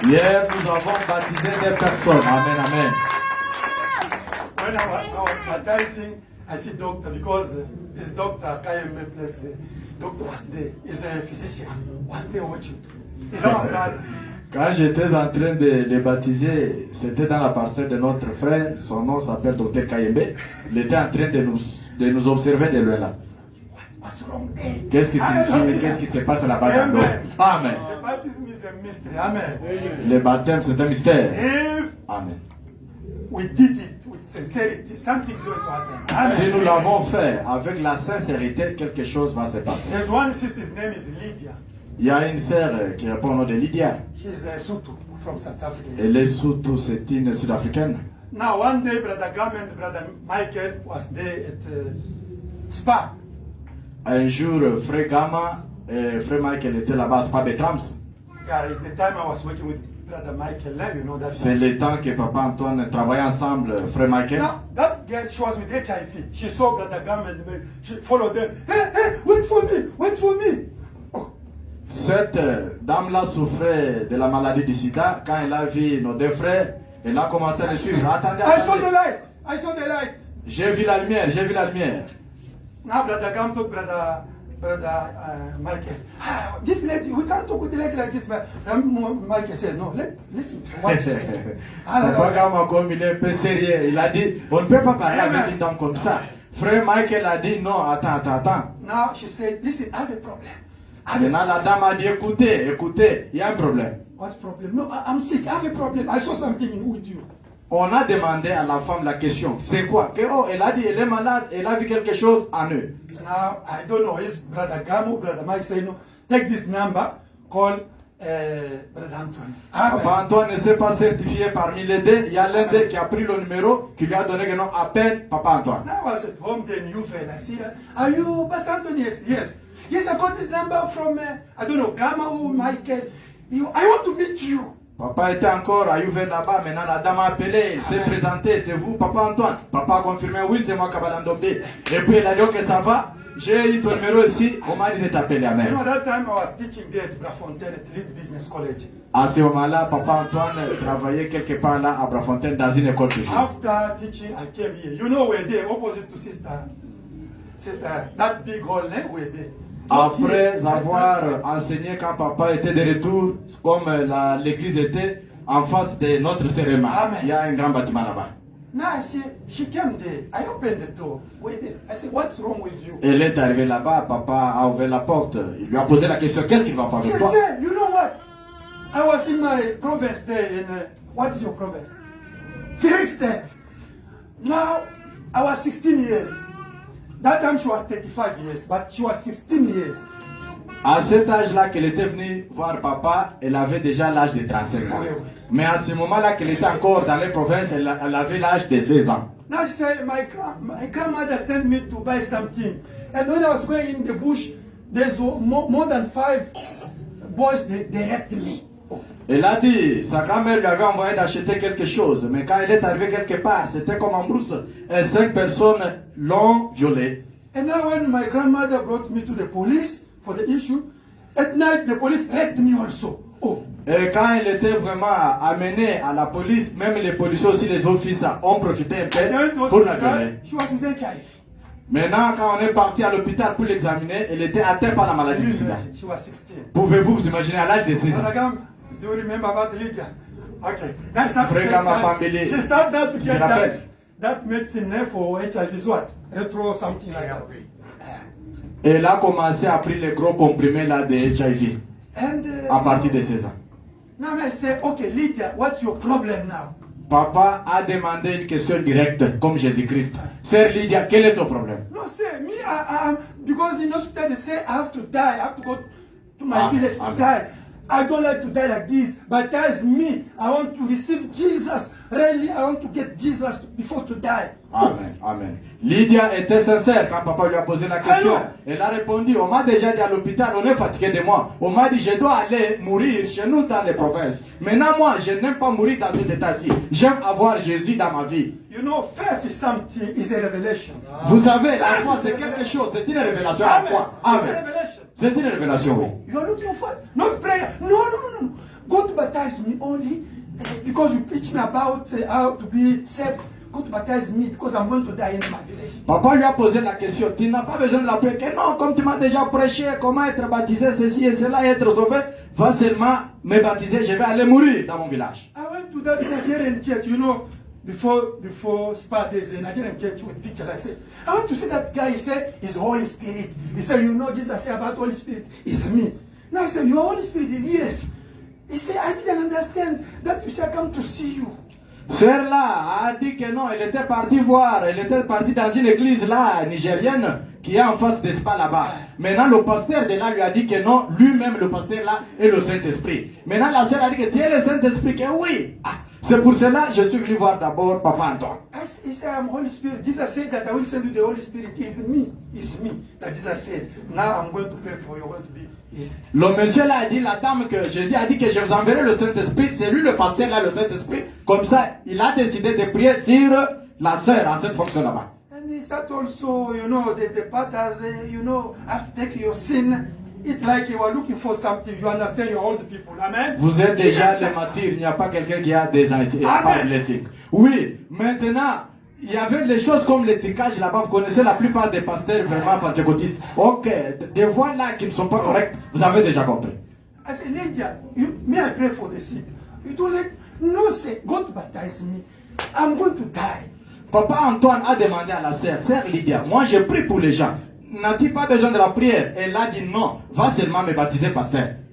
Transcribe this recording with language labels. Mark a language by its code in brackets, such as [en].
[fr] Hier, nous avons baptisé des personnes. Amen, amen. [en] When I was baptizing, I see doctor because this doctor KMA place the doctor was there. He's a physician. Was there watching. He's our God. [fr] Quand j'étais en train de les baptiser, c'était dans la parcelle de notre frère. Son nom s'appelle Dr Kayembe. Il était en train de nous observer de loin là. [en] What's wrong there? [fr] Qu'est-ce qui se passe là-bas dans l'eau? Amen. [en] The baptism is a mystery. Amen. [fr] Le baptême, c'est un mystère. [en] If Amen. we did it with sincerity, something's going to happen. [fr] Si nous Amen. l'avons fait avec la sincérité, quelque chose va se passer. [en] There's one sister's name is Lydia. [fr] Il y a une sœur qui répond au nom de Lydia. [en] She's a Sutu from South Africa. [fr] Elle est surtout, c'est une sud-africaine. [en] Now one day, Brother Gam and Brother Michael was there at Spa. [fr] Un jour, frère Gamma et frère Michael étaient là-bas à Spa Betrams. [en] Yeah, it's the time I was working with Brother Michael. You know that. [fr] C'est le temps que papa Antoine travaillait ensemble, frère Michael. [en] Now that girl, she was with HIV. She saw Brother Gam and she followed them. Hey, wait for me, wait for me. Oh, [fr] Cette dame-là souffrait de la maladie du sida. Quand elle a vu nos deux frères, elle a commencé à les suivre. Attendez, [en] I saw the [fr] attendez. [en] light. I saw the light. [fr] J'ai vu la lumière, j'ai vu la lumière. [en] Now Brother Gam told Brother Michael, this lady, we can't talk with the lady like this. But Michael said, no, listen to what she said. [fr] Papa Gamma, comme il est un peu sérieux, il a dit, on ne peut pas parler avec une dame comme ça. Frère Michael a dit, non, attends. [en] Now she said, listen, I have a problem. [fr] Maintenant, la dame a dit, écoutez, il y a un problème. [en] What problem? No, I'm sick. I have a problem. I saw something with you. [fr] On a demandé à la femme la question, c'est quoi? Que, oh, elle a dit, elle est malade, elle a vu quelque chose en eux. [en] Now, I don't know. It's Brother Gamo, Brother Mike say, no, take this number, call Brother Antoine. [fr] Papa Antoine ne s'est pas certifié parmi les deux. Il y a l'un d'eux qui a pris le numéro, qui lui a donné le nom, appelle Papa Antoine. [en] I was at home, then you fell. I said, are you Pastor Antoine? Yes. Yes, I got this number from, I don't know, Gamma or Michael. I want to meet you. [fr] Papa était encore à Youvel là-bas. Maintenant, la dame a appelé, il s'est présenté. C'est vous, Papa Antoine? Papa a confirmé, oui, c'est moi, Kabalandombe. Et puis, il a dit, ok, ça va. J'ai eu ton numéro ici. On m'a dit de t'appeler. Amen. [en] You know, that time I was teaching there at Brafontaine at Lead Business College. [fr] À ce moment-là, Papa Antoine travaillait quelque part là à Brafontaine dans une école privée. [en] After teaching, I came here. You know, we're there, opposite to sister, that big hall, we're there. [fr] Après avoir enseigné quand papa était de retour, comme l'église était en face de notre cérémonie, il y a un grand bâtiment là-bas. [en] Now I see, she came there. I opened the door. Wait there. I said, what's wrong with you? [fr] Elle est arrivée là-bas, papa a ouvert la porte. Il lui a posé la question, qu'est-ce qui ne va pas [en] She [fr] avec toi? [en] said, you know what? I was in my province there in, what is your province? Free State. Now, I was 16 years. That time she was 35 years, but she was 16 years. [fr] À cet âge-là qu'elle était venue voir papa, elle avait déjà l'âge de 35 ans. Mais à ce moment-là qu'elle était encore dans les provinces, elle avait l'âge de 16 ans. [en] Now she said, my grandmother sent me to buy something. And when I was going in the bush, there's more than 5 boys, they raped me. [fr] Elle a dit, sa grand-mère lui avait envoyé d'acheter quelque chose, mais quand elle est arrivée quelque part, c'était comme en brousse, et 5 personnes l'ont violée. [en] And now when my grandmother brought me to the police for the issue, at night the police raped me also. Oh. [fr] Et quand elle était vraiment amenée à la police, même les policiers aussi, les officiers, ont profité un peu pour la violer. [en] She was with HIV. [fr] Maintenant, quand on est parti à l'hôpital pour l'examiner, elle était atteinte par la maladie du sida. [en] She was 16. [fr] Pouvez-vous vous imaginer à l'âge de 16 ans? [en] Do you remember about Lydia? Okay. That's not She started to get that medicine there for HIV is what? Retro something like that. [fr] Elle a commencé à prendre les gros comprimés là de HIV à partir de 16 ans. [en] Now I say, okay, Lydia, what's your problem now? [fr] Papa a demandé une question directe, comme Jésus-Christ. Sœur Lydia, quel est ton problème? [en] No, say, me, because in hospital they say I have to die, I have to go to my village to die. I don't like to die like this, but that's me. I want to receive Jesus really, I want to get Jesus before to die. Amen, amen. [fr] Lydia était sincère quand papa lui a posé la question. Amen. Elle a répondu, on m'a déjà dit à l'hôpital, on est fatigué de moi. On m'a dit, je dois aller mourir chez nous dans les provinces. Maintenant, moi, je n'aime pas mourir dans cet état-ci. J'aime avoir Jésus dans ma vie. [en] You know, faith is something, is a revelation. [fr] Vous savez, la foi, c'est quelque chose. C'est une révélation. La Amen. foi. [en] It's a Amen. revelation. [fr] C'est une révélation, oui. [en] You are looking for not prayer. No. God baptize me only because you preach me about how to be saved. God baptize me because I'm going to die in my village. [fr] Papa lui a posé la question. Tu n'as pas besoin de la prière. Que non, comme tu m'as déjà prêché, comment être baptisé, ceci et cela, et être sauvé, va seulement me baptiser, je vais aller mourir dans mon village. [en] I went to that Nigerian church, you know, before Spa, there's a Nigerian church with picture. I said, I want to see that guy. He said, he's Holy Spirit. He said, you know, Jesus said about Holy Spirit, it's me. Now I said, you are Holy Spirit? Yes. He said, I didn't understand that you said, I come to see you. [fr] Sœur là a dit que non, elle était partie voir, elle était partie dans une église là, nigérienne, qui est en face d'Espa là-bas. Maintenant, le pasteur de là lui a dit que non, lui-même, le pasteur là, est le Saint-Esprit. Maintenant, la sœur a dit que tu es le Saint-Esprit, que oui. Ah, c'est pour cela que je suis venu voir d'abord Papa Antoine. [en] He said, I'm Holy Spirit. Jesus said that I will send you the Holy Spirit. It's me. It's me. That Jesus said. Now I'm going to pray for you. You're going to be healed. [fr] Le monsieur là a dit, la dame que Jésus a dit que je vous enverrai le Saint-Esprit, c'est lui le pasteur là, le Saint-Esprit. Comme ça, il a décidé de prier sur la sœur en cette fonction là-bas. [en] And he said also, you know, there's the part as, you know, have to take your sin. It's like you are looking for something. You understand, you're old people. Amen. [fr] Vous êtes déjà les martyrs, il n'y a pas quelqu'un qui a des blessings. Oui, maintenant, il y avait des choses comme l'étiquetage là-bas. Vous connaissez la plupart des pasteurs vraiment pentecôtistes. Ok, des voix là qui ne sont pas correctes, vous avez déjà compris. [en] I said, Lydia, may I pray for the sick? You don't like, no, say, God baptize me. I'm going to die. [fr] Papa Antoine a demandé à la sœur Lydia, moi je prie pour les gens. N'as-tu pas besoin de la prière? Elle a dit non, va seulement me baptiser, pasteur.